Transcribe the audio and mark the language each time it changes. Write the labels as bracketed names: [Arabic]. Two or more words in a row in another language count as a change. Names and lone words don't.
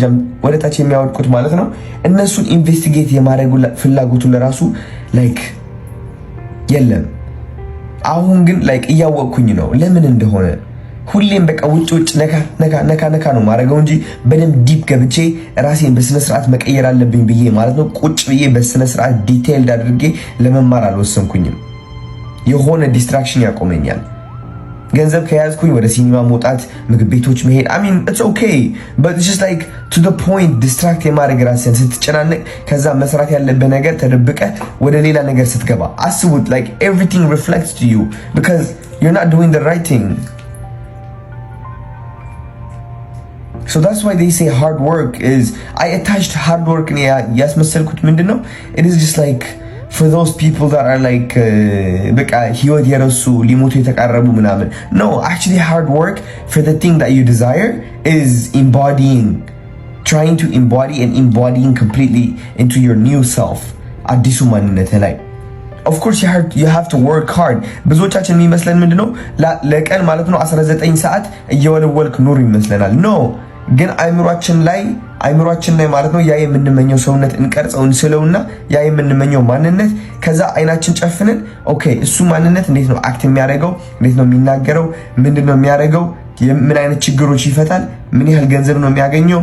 [Amharic] ወደ ታች የሚያወድቁት ማለት ነው እነሱን ኢንቨስቲጌት የማድረግ ፍላጎቱ ለራሱ ላይክ የለም። አሁን ግን ላይክ እያወቅኩኝ ነው ለምን እንደሆነ። ሁሌም በቃ ውጭ ነካ ነው ማድረገው እንጂ በደንብ ዲፕ ገብቼ ራሴን በስነ ስርዓት መቀየር አለብኝ ብዬ ማለት ነው ቁጭ ብዬ በስነ ስርዓት ዲቴይልድ አድርጌ ለመማር አልወሰንኩኝም። የሆነ ዲስትራክሽን ያቆመኛል። ገንዘብ ከያዝኩኝ ወደ ሲኒማ መውጣት፣ ምግብ ቤቶች መሄድ [English] it's okay but it's just like to to the point distract [Amharic] የማድረግ ራስን ስትጨናነቅ ከዛ መስራት ያለበት ነገር ተደብቀ ወደ ሌላ ነገር ስትገባ አስቡት [English] like everything reflects to you because you're not doing the right thing. So that's why they say hard work is I attached hard work in [Amharic] ያስመሰልኩት ምንድነው [English] it is just like for those people that are like [Amharic] በቃ ህይወት የረሱ ሊሞቱ የተቃረቡ ምናምን [English] no actually hard work for the thing that you desire is trying to embodying completely into your new self [Amharic] አዲሱ ማንነት ላይ [English] of course you have to work hard [Amharic] ብዙዎቻችን የሚመስለን ምንድነው ለቀን ማለት ነው 19 ሰዓት እየወለወልክ ኑር ይመስለናል no ግን አይምሮአችን ላይ ማለት ነው ያ የምንመኘው ሰውነት እንቀርጸው እንስለውና ያ የምንመኘው ማንነት ከዛ አይናችን ጨፍነን ኦኬ እሱ ማንነት እንዴት ነው አክት የሚያደርገው እንዴት ነው የሚናገረው ምንድነው የሚያደርገው ምን አይነት ችግሮች ይፈታል ምን ያህል ገንዘብ ነው የሚያገኘው